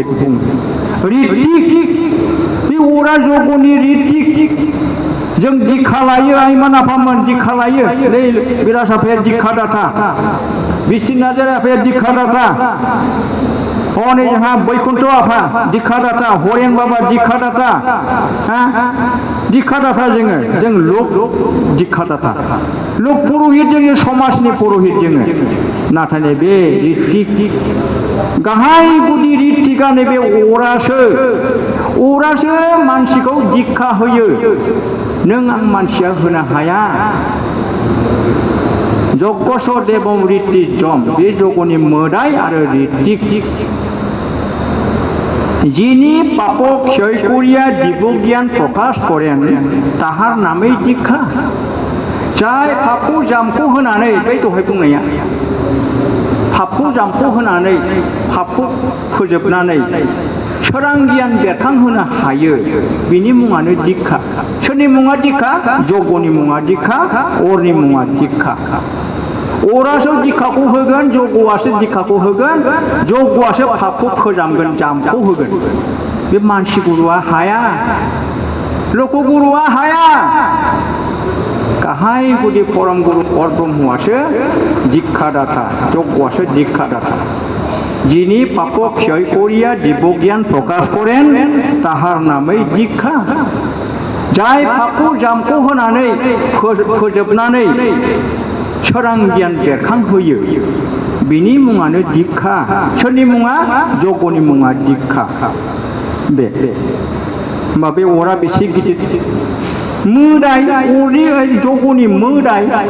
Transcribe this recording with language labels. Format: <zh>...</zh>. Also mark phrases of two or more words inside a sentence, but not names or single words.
<brx>बुङो ऋतिक बे अरा जगनि ऋतिक जों दीक्षा लायो आइमोन आफामोन दीक्षा लायो बिराज आफाया दीक्षा दाता बिस्थिन नार्जारी आफाया दीक्षा दाता हनै जोंहा बैकुन्ठ आफा दीक्षा दाता हरेन बाबा दीक्षा दाता दीक्षा दाता जों लक दीक्षा दाता लक पुरोहित जोङो समाजनि पुरोहित जोङो नाथाय बे ऋतिक गाहाय गुदि ऋतिकआ नैबे अरासो मानसिखौ दीक्षा होयो नों आं मानसिया होनो हाया</brx> <sa>जगस देवम ऋतिजम</sa> <brx>बे जगनि मोदाय आरो ऋतिक</brx> <bn>যিনি পাপ ক্ষয় করিয়া দিব্য জ্ঞান প্রকাশ করেন তাহার নামেই দীক্ষা</bn> <brx>जाय पापखौ जामखौ होनानै बै दहाय बुंनाया पापखौ जामखौ होनानै पापखौ फोजोबनानै सोरां गियान बेरखांहोनो हायो बिनि मुङानो दीक्षा सोरनि मुङा दीक्षा जगनि मुङा दीक्षा अरनि मुङा दीक्षा अरासो दीक्षाखौ होगोन जगआसो दीक्षाखौ होगोन जगआसो पापखौ फोजामगोन जामखौ होगोन बे मानसि गुरुआ हाया लक गुरुआ हाया गाहाय गुदि परम गुरु अर ब्रह्मआसो दीक्षादाता जगआसो दीक्षादाता</brx> <bn>যিনি পাপ ক্ষয় করিয়া দিব্যজ্ঞান প্রকাশ করেন তাহার নামেই দীক্ষা</bn> <brx>যাই পাপखौ जामखौ होनानै फोजोबनानै सोरां गियान बेरखांहोयो बिनि मुङानो दीक्षा सोरनि मुङा जगनि मुङा दीक्षा बे होमबा बे अरा बेसे गिदिर मोदाय अरनि जगनि मोदाय</brx>